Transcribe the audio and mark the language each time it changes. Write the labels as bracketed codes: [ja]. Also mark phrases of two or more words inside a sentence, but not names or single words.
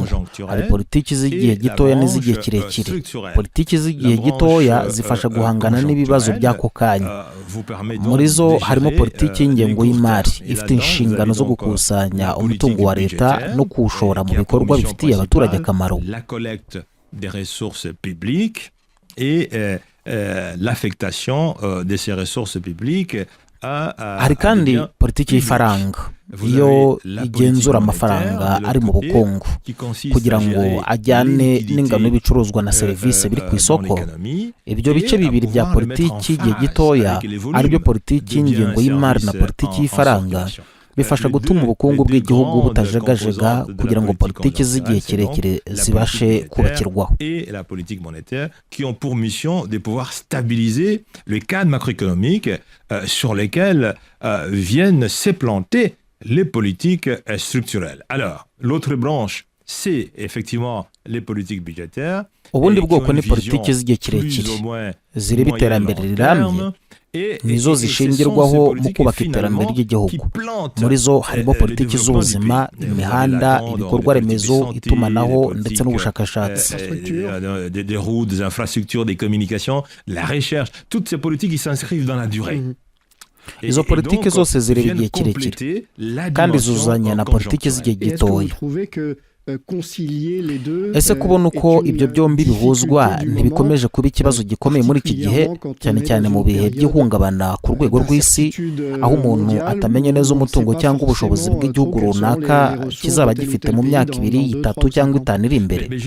[rw] hari politiki z'igihe gitoya n'iz'igihe kirekire. politiki z'igihe gitoya zifasha guhangana n'ibibazo by'ako kanya. muri zo harimo politiki y'ingengo y'imari ifite inshingano zo gukusanya umutungo wa leta no kuwushora mu bikorwa bifitiye abaturage akamaro. [fr] L'affectation de ces ressources publiques. [rw] hari kandi politiki y'ifaranga, iyo igenzura amafaranga ari mu bukungu kugira ngo ajyane n'ingano y'ibicuruzwa na serivisi biri ku isoko. ibyo bice bibiri bya politiki y'igihe gitoya aribyo politiki y'ingengo y'imari na politiki y'ifaranga bifasha gutuma ubukungu bw'igihugu butajegajega kugira ngo politiki z'igihe kirekire zibashe kubakirwaho. [fr] Et la politique monétaire qui ont pour mission de pouvoir stabiliser le cadre macroéconomique sur lesquels viennent s'implanter les politiques structurelles. Alors, l'autre branche, c'est effectivement les politiques budgétaires. [rw] ubundi bwoko ni politiki z'igihe kirekire zireba iterambere rirambye nizo zishingirwaho mu kubaka iterambere ry'igihugu. muri zo harimo politiki z'ubuzima, imihanda, ibikorwa remezo, itumanaho ndetse n'ubushakashatsi. [fr] Des routes, des infrastructures, des communications, la recherche, toutes ces politiques qui s'inscrivent dans la durée. [rw] izo politiki zose zireba igihe kirekire kandi zuzuzanya na politiki z'igihe gitoya. ese kubona uko ibyo byombi bihuzwa ntibikomeje kuba ikibazo gikomeye muri iki gihe, cyane cyane mu bihe by'ihungabana ku rwego rw'isi, aho umuntu atamenya neza umutungo cyangwa ubushobozi bw'igihugu runaka kizaba gifite mu myaka 2, 3 cyangwa 5 iri imbere?